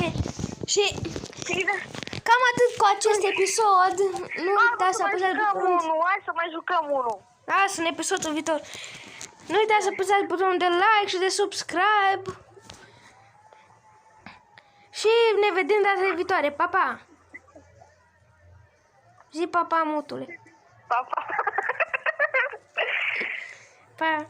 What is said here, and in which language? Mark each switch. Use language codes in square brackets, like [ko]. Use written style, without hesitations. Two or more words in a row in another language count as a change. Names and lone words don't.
[ro] Și cam atât cu acest episod. Nu uitați să apăsați butonul. Hai să mai jucăm unul. Asta în episodul viitor. Nu uitați să apăsați butonul de like și de subscribe. Și ne vedem data viitoare. Pa, pa! Zi pa, pa, mutule. Pa, pa. Pa!